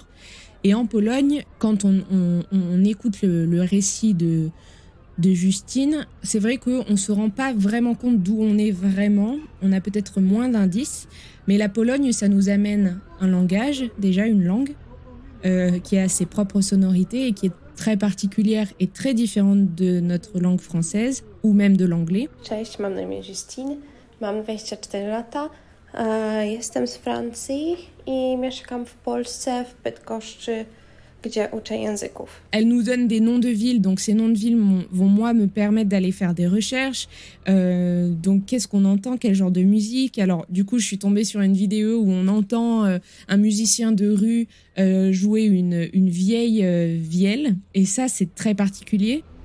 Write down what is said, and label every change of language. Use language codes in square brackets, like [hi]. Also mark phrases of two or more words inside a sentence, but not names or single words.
[fr] Et en Pologne, quand on écoute le récit de Justine, c'est vrai qu'on ne se rend pas vraiment compte d'où on est vraiment. On a peut-être moins d'indices, mais la Pologne, ça nous amène un langage, déjà une langue, qui a ses propres sonorités et qui est très particulière et très différente de notre langue française ou même de l'anglais. [pl] Cześć, mam na imię Justine, mam 24 lata, jestem z Francji i mieszkam w Polsce, w Bydgoszczy, gdzie uczę języków. [fr] Elle nous donne des noms de villes, donc ces noms de villes vont moi me permettre d'aller faire des recherches. Donc qu'est-ce qu'on entend, quel genre de musique? Alors du coup je suis tombée sur une vidéo où on entend un musicien de rue jouer une vieille vielle, et ça c'est très particulier.